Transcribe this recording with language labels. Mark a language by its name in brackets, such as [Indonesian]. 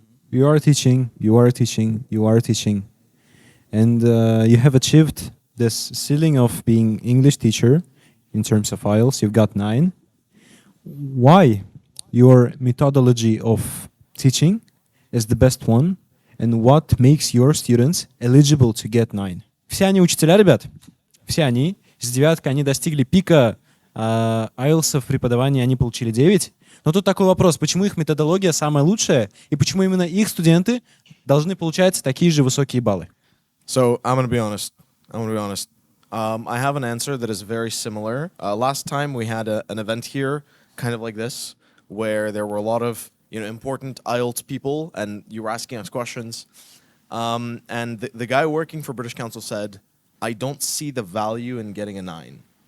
[English] You are teaching, you are teaching, you are teaching. And you have achieved this ceiling of being English teacher in terms of IELTS. You've got 9. Why your methodology of teaching is the best one? And what makes your students eligible to get 9? [Russian] Все они учителя, ребят. Все они с девяткой, они достигли пика IELTS в преподавании, они получили 9. Но тут такой вопрос, почему их методология самая лучшая, и почему именно их студенты должны получать такие же высокие баллы? [English] So I'm gonna be honest. I have an answer that is very similar. Last time we had an event here, kind of like this, where there were a lot of important IELTS people, and you were asking us questions. And the guy working for British Council said, "I don't see the value in getting a 9."